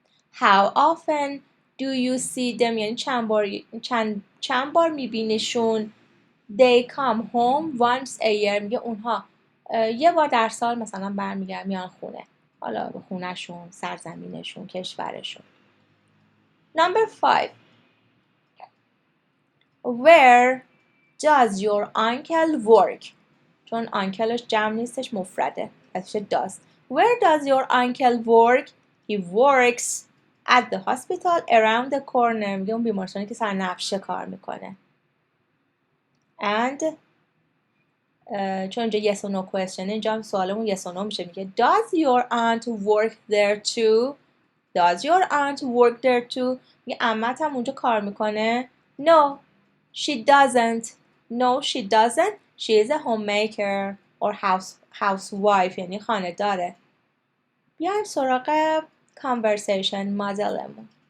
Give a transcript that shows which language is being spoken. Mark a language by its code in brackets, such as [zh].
[en] How often do you see them؟ [fa] یعنی چند بار میبینیشون. [en] They come home once a year. [fa] میگه اونها یه بار در سال مثلا برمیگردن میان خونه. حالا به خونهشون، سرزمینشون، کشورشون. [en] Number 5. Where does your uncle work؟ چون uncle [fa] جمع نیستش، مفرده، پس [en] does. Where does your uncle work؟ He works at the hospital around the corner. [fa] میگه اون بیمارستانی که سرنبشه کار میکنه. And چون اینجا yes or no question، اینجا هم سوالمون yes or no میشه. [en] میگه Does your aunt work there too؟ Does your aunt work there too؟ [fa] میگه عمت هم اونجا کار میکنه؟ [en] No, she doesn't. No, she doesn't. She is a homemaker or housewife، [fa] یعنی خانه داره. بیایم سراغ conversation modelمون.